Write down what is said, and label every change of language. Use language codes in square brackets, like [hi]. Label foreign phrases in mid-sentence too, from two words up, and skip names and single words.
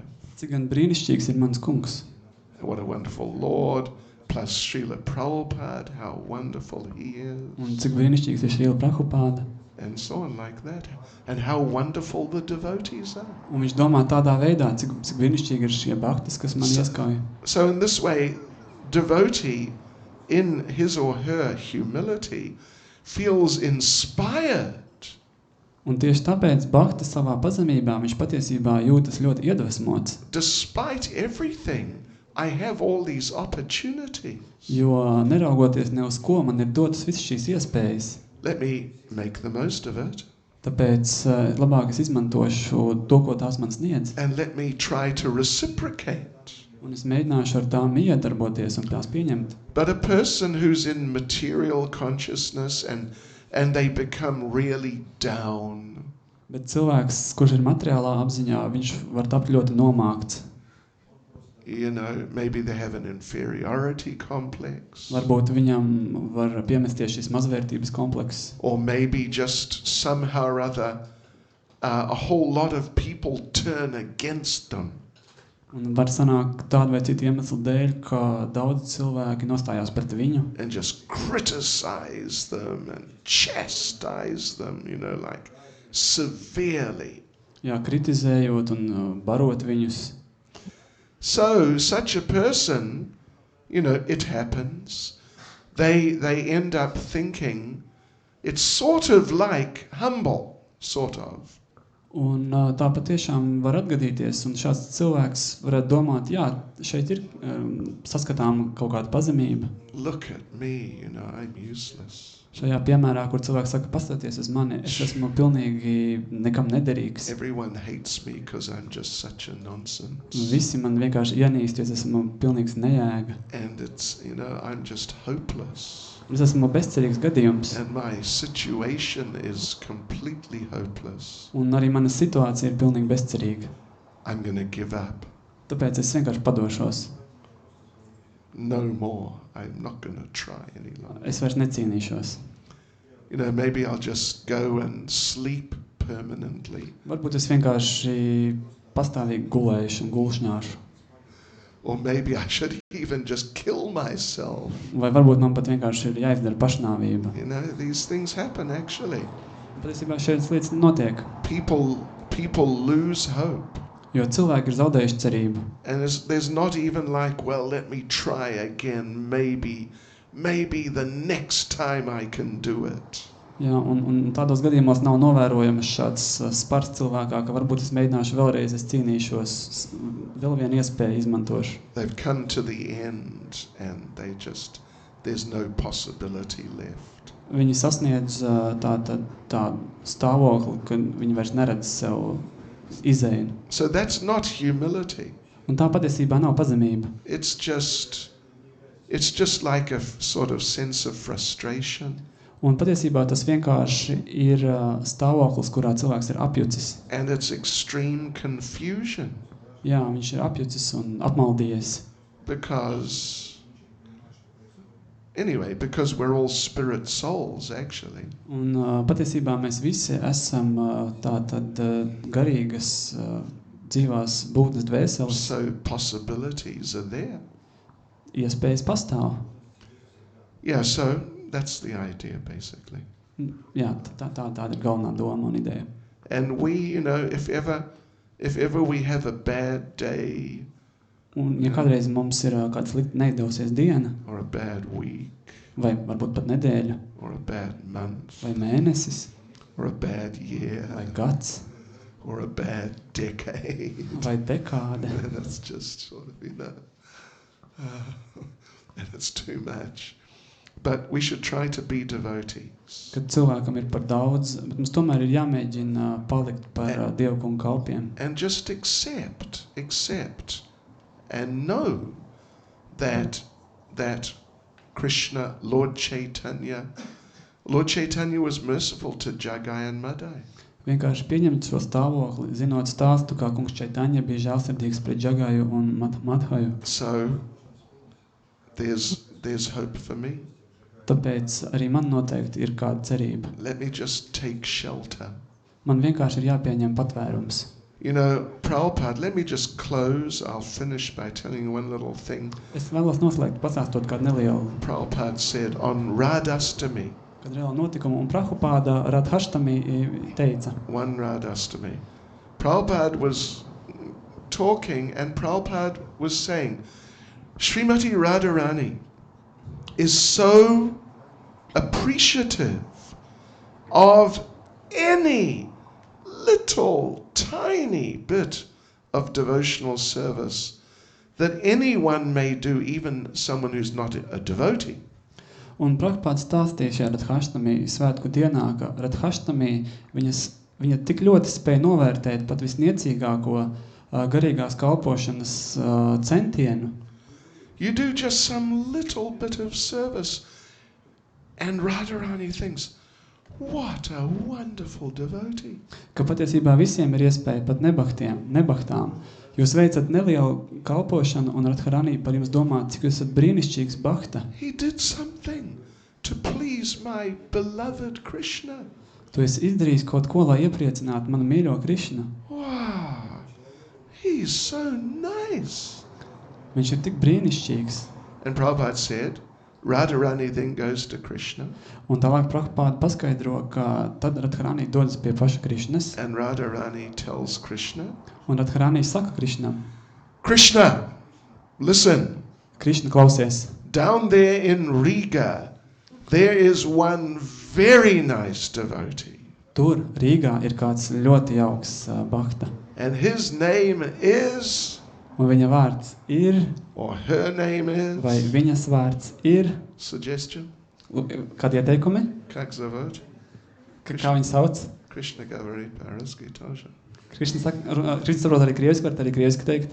[lv] Cik gan brīnišķīgs ir mans kungs. [en] What a wonderful Lord, plus Srila Prabhupada, how wonderful he is. [lv] Un cik brīnišķīgs ir Srila Prabhupada. [en] And so on like that. And how wonderful the devotees are. [lv] Un viņš domā tādā veidā, cik brīnišķīgi ir šie bhaktas, kas man ieskauj. [en] So in this way, devotee, in his or her humility, feels inspired. [lv] Un tieši tāpēc Bhakta savā pazemībā viņš patiesībā jūtas ļoti iedvesmots. [en] Despite everything, I have all these opportunities. [lv] Jo neraugoties ne uz ko, man ir dotas visas šīs iespējas. [en] Let me make the most of it. [lv] Tāpēc labāk es izmantošu to, ko tās man sniedz. [en] And let me try to reciprocate. [lv] Un es mēģināšu ar tām iedarboties un tās pieņemt. [en] But a person who's in material consciousness and they become really down. [lv] Bet cilvēks, kurš ir materiālā apziņā, viņš var tapt ļoti nomākts. [en] You know, maybe they have an inferiority complex. [lv] Varbūt viņam var piemesties šis mazvērtības komplekss. [en] Or maybe just somehow or other a whole lot of people turn against them. [lv] Un var sanākt tādu vai citu iemeslu dēļ, ka daudz cilvēki nostājās pret viņu. [en] And just criticize them and chastise them, you know, like severely. [lv] Jā, kritizējot un barot viņus. [en] So, such a person, you know, it happens. They end up thinking it's sort of like humble, sort of. [lv] Un tā patiešām var atgadīties, un šāds cilvēks varētu domāt, jā, šeit ir saskatām kaut kāda pazemība. [en] Look at me, you know, I'm useless. [lv] Šajā piemērā, kur cilvēks saka, paskaties uz mani, es esmu pilnīgi nekam nederīgs. [en] Everyone hates me because I'm just such a nonsense. [lv] Visi man vienkārši ienīst, jo es esmu pilnīgs nejēga. [en] And it's, you know, I'm just hopeless. [lv] Es esmu bezcerīgs gadījums. [en] And my situation is completely hopeless. [lv] Un arī mana situācija ir pilnīgi bezcerīga. [en] I'm going to give up. [lv] Tāpēc es vienkārši padošos. [en] No more. I'm not going to try any longer. [lv] Es vairs necīnīšos. [en] You know, maybe I'll just go and sleep permanently. [lv] Varbūt es vienkārši pastāvīgi gulēšu un gulšņāšu. [en] Or maybe I should even just kill myself. [lv] Vai varbūt man pat vienkārši ir jāizdara pašnāvība. [en] You know, these things happen actually. [lv] Patiesībā šādas lietas notiek. [en] People lose hope. [lv] Jo cilvēki ir zaudējuši cerību. [en] And there's not even like, well, let me try again. Maybe the next time I can do it. [lv] Jā, un tādos gadījumos nav novērojams šāds spars cilvēkā, ka varbūt es mēģināšu vēlreiz, es cīnīšos, vēl vienu iespēju izmantošu. [en] They've come to the end and there's no possibility left. [lv] Viņi sasniedz tā stāvokli, ka viņi vairs neredz sev izēju. [en] So that's not humility. [lv] Un tā patiesībā nav pazemība. [en] It's just like a sort of sense of frustration. [lv] Un patiesībā tas vienkārši ir stāvoklis, kurā cilvēks ir apjucis. [en] And it's extreme confusion. [lv] Jā, viņš ir apjucis un apmaldījies. [en] Because we're all spirit souls, actually. [lv] Un patiesībā mēs visi esam tātad garīgas dzīvās būtnes dvēseles. [en] So possibilities are there. [lv] Iespējas pastāv. [en] Yeah, so that's the idea, basically. [lv] Jā, tāda ir galvenā doma un ideja. [en] And we, you know, if ever we have a bad day, [lv] un ja kādreiz mums ir kāda slikta neizdevusies diena, [en] or a bad week, [lv] vai varbūt pat nedēļa, [en] or a bad month, [lv] vai mēnesis, [en] or a bad year, [lv] vai gads, [en] or a bad decade, [lv] vai dekāde, [en] that's just sort of, you know, and it's too much. But we should try to be devotees. [lv] Kad cilvēkam ir par daudz, bet mums tomēr ir jāmēģina palikt par dievkungu kalpiem. [en] And just accept and know that Krishna, Lord Caitanya was merciful to Jagai and Madai. [lv] Vienkārši pieņemt šo stāvokli, zinot stāstu, kā kungs Caitanya bija žēlsirdīgs pret Jagaju un Madhaju. [en] So there's hope for me. [lv] Tāpēc arī man noteikti ir kāda cerība. [en] Let me just take shelter. [lv] Man vienkārši ir jāpieņem patvērums. [en] You know, Prabhupada, let me just close. I'll finish by telling you one little thing. [lv] Es vēlos noslēgt pasāstot kādu nelielu. [en] Prabhupada said on Radhastami. [lv] Kad reāli notikumu un Prabhupada Radhashtami teica. [en] One Radhastami. Prabhupada was talking and Prabhupada was saying, Srimati Radharani is so appreciative of any little tiny bit of devotional service that anyone may do, even someone who's not a devotee. [lv] Un Prabhupada stāstīja šajā Radhashtami svētku dienā, ka Radhashtami viņa tik ļoti spēja novērtēt pat visniecīgāko garīgās kalpošanas centienu. [en] You do just some little bit of service and Radharani thinks, what a wonderful devotee. [lv] Ka patiesībā visiem ir iespēja pat nebahtām. Jūs veicat nelielu kalpošanu un Radharani par jums domā, cik jūs esat brīnišķīgs bhakta. [en] He did something to please my beloved Krishna. [lv] Tu esi izdarījis kaut ko, lai iepriecinātu manu mīļo Krišnu. [en] Wow, he's so nice. [lv] Viņš ir tik brīnišķīgs. [en] And Prabhupada said, Radharani then goes to Krishna. [lv] Un tālāk Prabhupada paskaidro, ka tad Radharani dodas pie paša Krišnas. [en] And Radharani tells Krishna. [lv] Un Radharani saka Krišnam. [en] Krishna, listen. [lv] Krišna, klausies. [en] Down there in Riga, there is one very nice devotee. [lv] Tur, Rīgā, ir kāds ļoti jauks bhakta. [en] And his name is... [lv] Un viņa vārds ir, [en] or her name is, [lv] vai viņas vārds ir, [en] suggestion, [lv] kādi ieteikumi? [ru] Как зовут? [lv] Kā viņu sauc? [ru] Krishna Gavari по-русски тоже. [lv] Krišna saprot arī krieviski, var arī krieviski teikt.